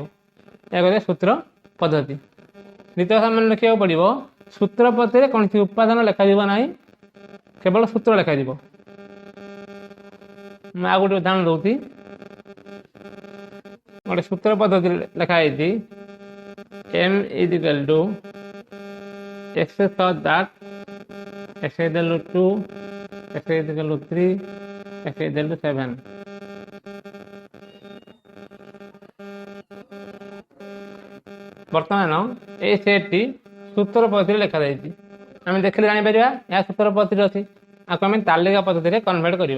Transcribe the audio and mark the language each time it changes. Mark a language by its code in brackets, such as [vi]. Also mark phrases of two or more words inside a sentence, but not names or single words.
[or] ଏହା କହିଲେ ସୂତ୍ର ପଦ୍ଧତି। ଦ୍ୱିତୀୟ ସମାନ ଲେଖିବାକୁ ପଡ଼ିବ, ସୂତ୍ର ପଦ୍ଧତିରେ କୌଣସି ଉପାଦାନ ଲେଖାଯିବ ନାହିଁ, କେବଳ ସୂତ୍ର ଲେଖାଯିବ। ମୁଁ ଆଉ ଗୋଟେ ଉଦାହରଣ ଦେଉଛି। ଗୋଟେ ସୂତ୍ର ପଦ୍ଧତି ଲେଖା ହେଇଛି m = x [en] such that [or] x = 2, x = 3, x = 7। ବର୍ତ୍ତମାନ এই ସେଟ୍ଟି ସୂତ୍ର ପଦ୍ଧତିରେ ଲେଖାଯାଇଛି। ଆମେ ଦେଖିଲେ ଜାଣିପାରିବା ଏହା ସୂତ୍ର ପଦ୍ଧତିରେ ଅଛି। ଆକୁ ଆମେ ତାଲିକା ପଦ୍ଧତିରେ କନଭର୍ଟ କରିବା।